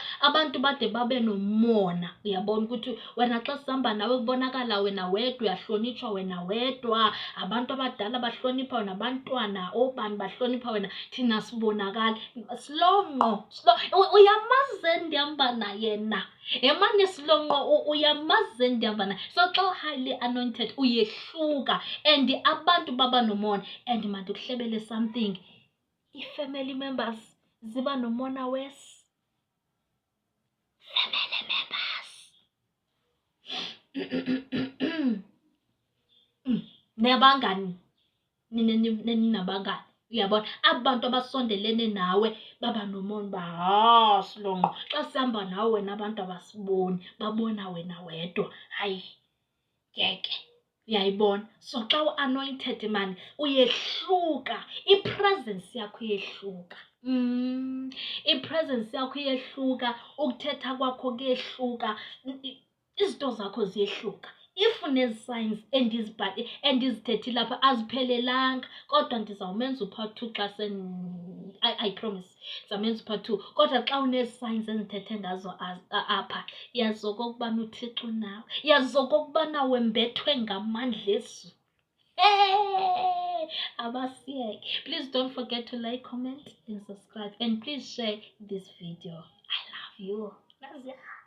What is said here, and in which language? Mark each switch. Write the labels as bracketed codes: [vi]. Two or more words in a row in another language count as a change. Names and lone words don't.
[xh] Abantu bade babe nomona, uyabona ukuthi wena xa sihamba nawe kubonakala wena wedwa, uyahlonitshwa wena wedwa. Abantu abadala bahlonipha wena, abantwana obani bahlonipha wena, thina sibonakala. Silonqo, uyamazi ndihamba naye na. Emane Silonqo, uyamazi ndihamba naye. So xa [en] highly anointed [xh] uyehluka, and abantu baba nomona. And mandikuhlebele something, i-family members ziba nomona wesi. [en] Family members. [xh] Nabangani, ninabangani, uyabona, abantu abasondelene nawe baba nomona Silonqo. Xa sihamba nawe wena abantu abasiboni, babona wena wedwa. Hayi, ngeke. Uyayibona? So xa u-anointed man uyehluka, ipresence yakho iyehluka. Ipresence yakho iyehluka, ukuthetha kwakho kuyehluka, izinto zakho ziyehluka. If unezi-signs endizithethile apha aziphelelanga, kodwa ndizawumenza u-part 2 xa [en] I promise [xh] ndizawumenza u-part 2. Kodwa xa unezi-signs endithethe ngazo apha, yazi okokubana uThixo unawe, yazi okokubana wembethwe ngamandla ezulu. Abasiyeke. [en] Please don't forget to like, comment, and subscribe. And please share this video. I love you.